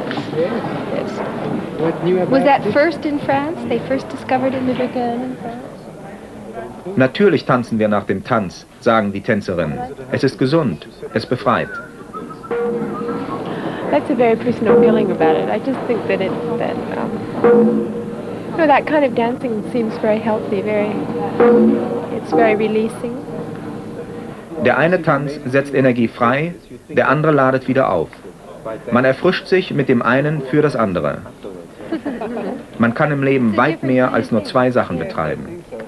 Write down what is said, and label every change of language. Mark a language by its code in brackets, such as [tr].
[en] Was that first in France? They first discovered it in France? [de] Natürlich tanzen wir nach dem Tanz, sagen die Tänzerinnen. Es ist gesund, es befreit. [en] That's a very personal feeling about it. I just think that you know, that kind of dancing seems very healthy, it's very releasing. [de] Der eine Tanz setzt Energie frei, der andere ladet wieder auf. Man erfrischt sich mit dem einen für das andere. Man kann im Leben weit mehr als nur zwei Sachen betreiben.